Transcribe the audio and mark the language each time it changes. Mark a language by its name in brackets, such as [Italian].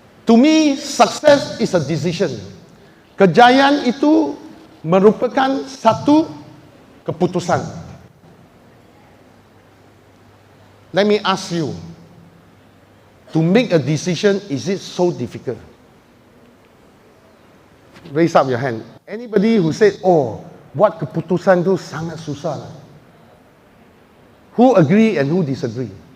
[English] To me, success is a decision. [Malay] Kejayaan itu merupakan satu keputusan. [English] Let me ask you, to make a decision, is it so difficult? Raise up your hand. Anybody who said, oh, [Malay] buat keputusan itu sangat susah. [English] Who agree and who disagree?